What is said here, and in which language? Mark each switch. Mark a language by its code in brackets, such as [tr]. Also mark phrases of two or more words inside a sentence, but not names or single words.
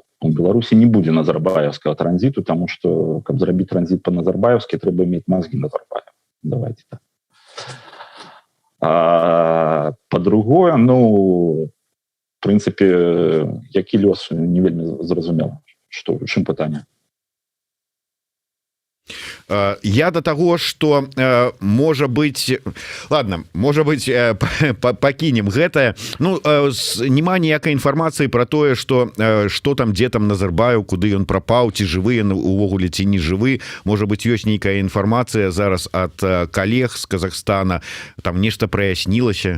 [be] У Беларусі не будзе назарбаеўскага транзіту, таму што, каб зрабіць транзіт па-назарбаеўскі, трэба мець мазгі Назарбаева. [ru] Давайте так. [be] Па-другое, ну, в прынцыпе, які лёс не вельмі зразумела. Што, чым пытанне? [ru] Я до того, что можа быть, ладно, можа быть, [be] пакінем гэтае. Ну, няма ніякай інфармацыі про тое, что там, дзе там Назарбаев, куды ён прапаў, ці жывы ён увогуле, ці не жывы. Можа быть, ёсць нейкая інфармацыя зараз ад калег з Казахстана, там нешта праяснілася?